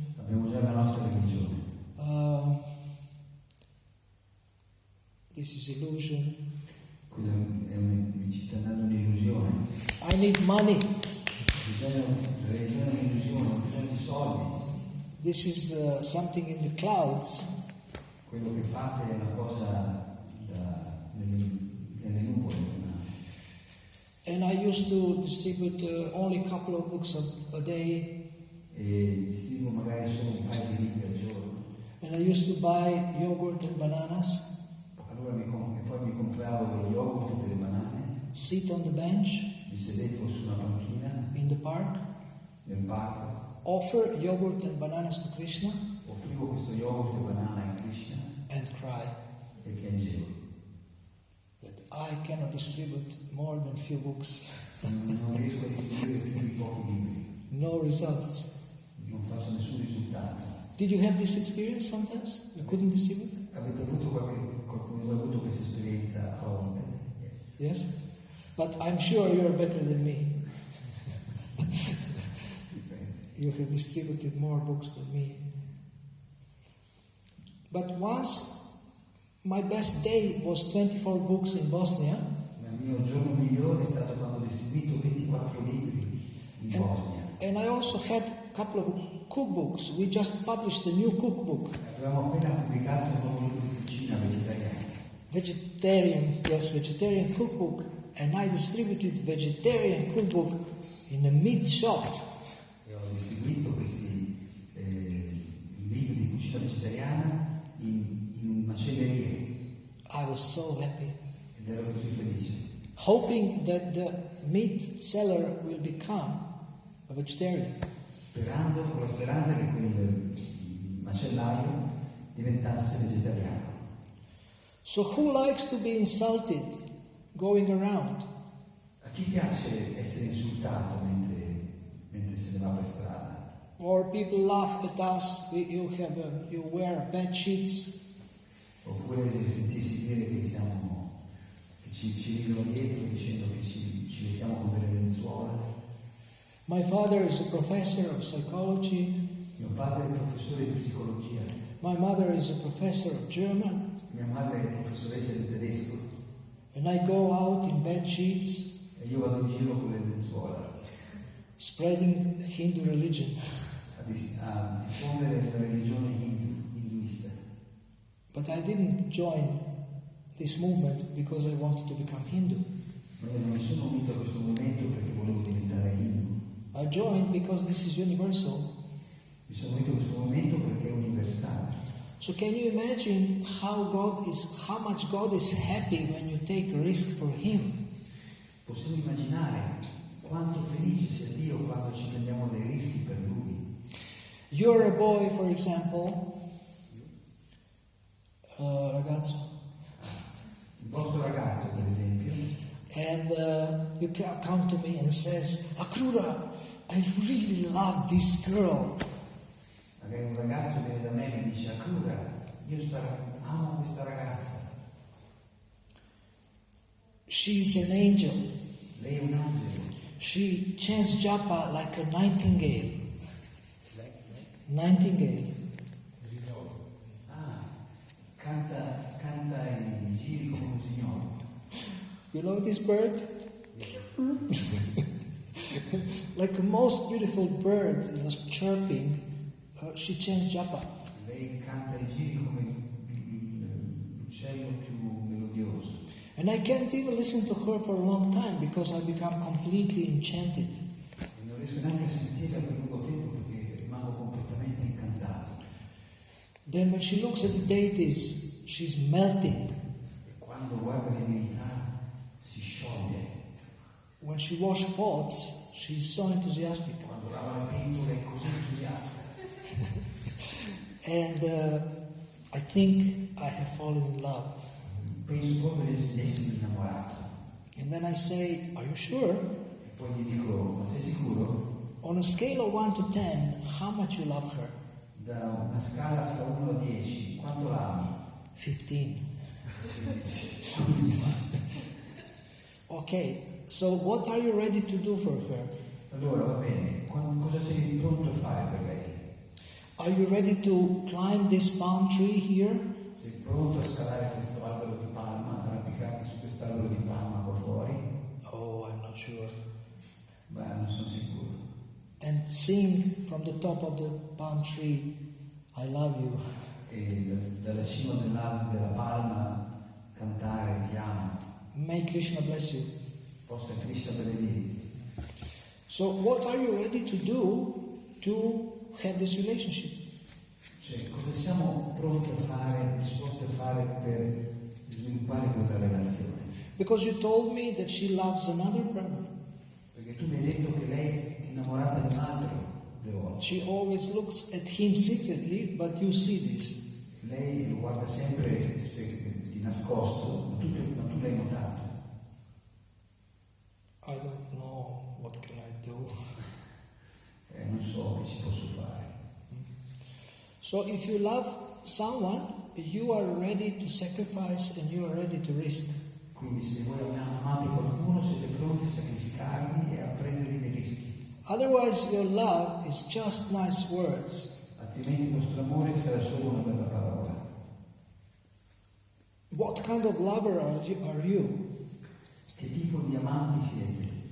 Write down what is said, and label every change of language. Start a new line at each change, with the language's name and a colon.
Italian: Abbiamo già la nostra religione.
English: This is illusion.
Italian: Quello mi ci sta dando un'illusione.
English: I need money.
Italian: La religione è un'illusione, ho bisogno di soldi.
English: This is something in the clouds.
Italian: Quello che fate è una cosa nelle nuvole.
English: And I used to distribute only a couple of books a day.
Italian: E distribuo magari solo un paio di libri al giorno.
English: And I used to buy yogurt and bananas,
Italian: Allora poi mi compravo dello yogurt e delle banane,
English: sit on the bench
Italian: mi sedevo su una panchina
English: in the park,
Italian: nel parco,
English: offer yogurt and bananas to Krishna,
Italian: offrivo questo yogurt e banana a Krishna
English: and cry
Italian: e piangevo.
English: that I cannot distribute more than few books.
Italian: Non riesco a distribuire più di pochi libri,
English: No results.
Italian: non faccio nessun risultato.
English: Did you have this experience sometimes? You couldn't distribute?
Italian: Avete avuto qualcuno ha avuto questa esperienza a volte?
English: Yes. Yes? But I'm sure you are better than me. You have distributed more books than me. But once my best day was 24 books in Bosnia.
Italian: Ma il mio giorno migliore è stato quando ho distribuito 24 libri in Bosnia.
English: And I also had a couple of cookbooks. We just published a new cookbook.
Italian: Avevamo appena pubblicato un nuovo libro di cucina vegetariana.
English: Vegetarian cookbook. And I distributed vegetarian cookbook in a meat shop.
Italian: E ho distribuito questi libri di cucina vegetariana in macellerie.
English: I was so happy.
Italian: Ed ero così felice.
English: Hoping that the meat seller will become a vegetarian.
Italian: con la speranza che quel macellaio diventasse vegetariano.
English: So who likes to be insulted going around?
Italian: A chi piace essere insultato mentre se ne va per strada?
English: Or people laugh at us, you wear bed sheets.
Italian: Oppure sentirsi dire che ci ridono dietro dicendo che ci vestiamo con delle lenzuola.
English: My father is a professor of psychology.
Italian: Mio padre è professore di psicologia.
English: My mother is a professor of German.
Italian: Mia madre è professoressa di tedesco.
English: And I go out in bed sheets,
Italian: E io vado in giro con le lenzuola
English: spreading Hindu religion.
Italian: a diffondere la religione induista.
English: But I didn't join this movement because I wanted to become Hindu.
Italian: Ma io non mi sono unito a questo movimento perché volevo diventare hindu.
English: I joined because this is universal.
Italian: Mi sono unito a questo movimento perché è universale.
English: So can you imagine how much God is happy when you take a risk for Him?
Italian: Possiamo immaginare quanto felice sia Dio quando ci prendiamo dei rischi per Lui.
English: You're a boy, for example, ragazzo,
Italian: Il vostro ragazzo, per esempio,
English: and you come to me and says, Akrura, I really love this girl.
Italian: magari un ragazzo viene da me e mi dice: Akrura, io amo questa ragazza,
English: She's an angel.
Italian: lei è un angelo,
English: She chants japa like a nightingale. Nightingale.
Italian: canta i giri come un signore.
English: You know this bird? Like a most beautiful bird, just chirping, she chants japa.
Italian: Lei canta i giri come l'uccello più melodioso.
English: And I can't even listen to her for a long time because I become completely enchanted.
Italian: E non riesco neanche a sentirla per lungo tempo perché rimango completamente incantato.
English: Then when she looks at the deities, she's melting.
Italian: E quando guarda le divinità si scioglie.
English: When she washes pots, she's so enthusiastic.
Italian: Quando lava le pentole è così entusiasta.
English: And I think I have fallen in love.
Italian: Penso proprio di essere innamorato.
English: And then I say, are you sure?
Italian: E poi gli dico: ma sei sicuro?
English: On a scale of 1 to 10, how much you love her?
Italian: Da una scala fra 1 a 10, quanto l'ami?
English: 15. Okay, so what are you ready to do for her?
Italian: Allora, va bene, cosa sei pronto a fare per lei?
English: Are you ready to climb this palm tree here?
Italian: Sei pronto a scalare questo albero di palma, arrampicarti su quest'albero di palma qua fuori?
English: Oh, I'm not sure.
Italian: Beh, non sono sicuro.
English: And sing from the top of the palm tree, I love you.
Italian: E dalla cima della palma cantare ti amo.
English: May Krishna bless you.
Italian: Possa Krishna benedire.
English: So what are you ready to do to have this relationship?
Italian: Cioè, cosa siamo pronti a fare, disposti a fare per sviluppare quella relazione?
English: Because you told me that she loves another brother.
Italian: Perché tu mi hai detto che lei è innamorata di un altro devoto.
English: She always looks at him secretly, but you see this.
Italian: Lei lo guarda sempre di nascosto, ma tu l'hai notato.
English: I don't know what can I do.
Italian: Non so che ci posso fare.
English: So if you love someone, you are ready to sacrifice and you are ready to risk.
Italian: Quindi se voi amate qualcuno siete pronti a sacrificarvi e a prendere dei rischi.
English: Otherwise your love is just nice words.
Italian: Altrimenti il vostro amore sarà solo una bella parola.
English: What kind of lover are you?
Italian: Che tipo di amanti siete?